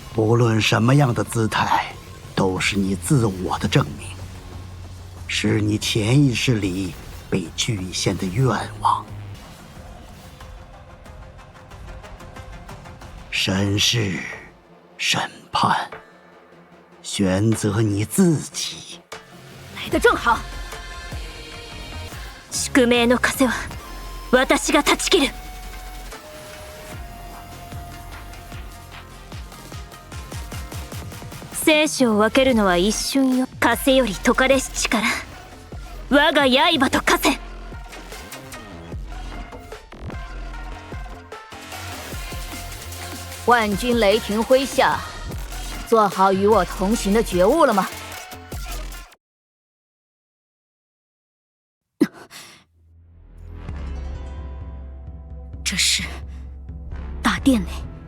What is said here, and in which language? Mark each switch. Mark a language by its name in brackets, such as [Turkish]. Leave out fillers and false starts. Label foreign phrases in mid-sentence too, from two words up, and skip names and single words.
[Chinese] 无论什么样的姿态，都是你自我的证明，是你潜意识里被局限的愿望。审视，审判，选择你自己。来得正好。 [Japanese] 宿命の風は私が断ち切る。生死を分けるのは一瞬よ。風より解かれし力。我が刃と化せ。 [Chinese] 万军雷霆麾下，做好与我同行的觉悟了吗？这是大殿内。